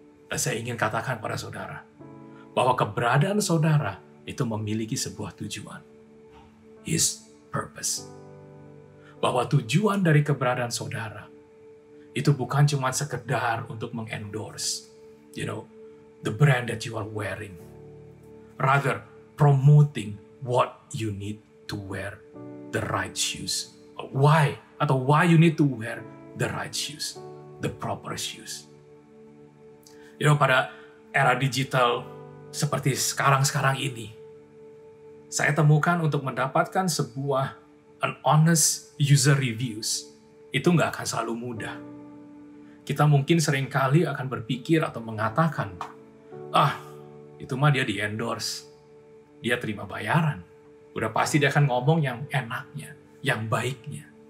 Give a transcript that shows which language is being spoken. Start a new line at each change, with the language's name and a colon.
Indonesian: Dan saya ingin katakan pada saudara, bahwa keberadaan saudara itu memiliki sebuah tujuan.
English: His purpose.
Indonesian: Bahwa tujuan dari keberadaan saudara itu bukan cuma sekedar untuk mengendorse,
English: the brand that you are wearing. Rather, promoting what you need to wear the right shoes. Why you need to wear the right shoes, the proper shoes.
Indonesian: Pada era digital seperti sekarang ini, saya temukan untuk mendapatkan sebuah
English: an honest user reviews
Indonesian: itu nggak akan selalu mudah. Kita mungkin seringkali akan berpikir atau mengatakan, itu mah dia di-endorse, dia terima bayaran, udah pasti dia akan ngomong yang enaknya, yang baiknya.